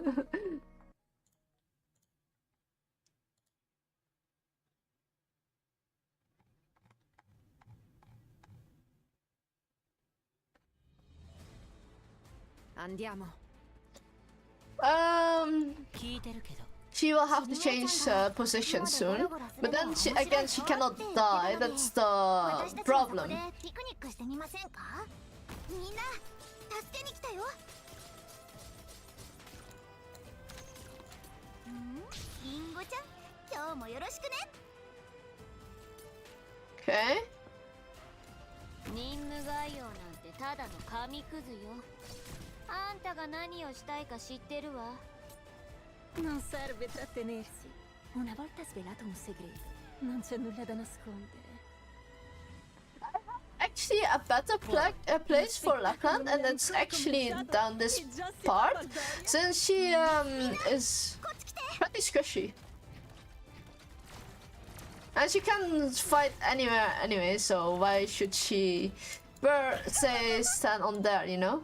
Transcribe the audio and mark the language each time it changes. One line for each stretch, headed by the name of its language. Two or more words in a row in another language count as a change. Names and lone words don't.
Italian: Andiamo.
English: She will have to change position soon, but then she cannot die. That's the problem.
Japanese: みんな助けに来たよ。リンゴちゃん、今日もよろしくね。
English: Okay.
Japanese: 任務概要なんてただの紙くずよ。あんたが何をしたいか知ってるわ。
Italian: Non serve trattenersi. Una volta svelato un segreto, non c'è nulla da nascondere.
English: Actually, a better place for Lapland, and it's actually down this part, since she is pretty squishy. And she can fight anywhere anyway, so why should she, say, stand on there, you know?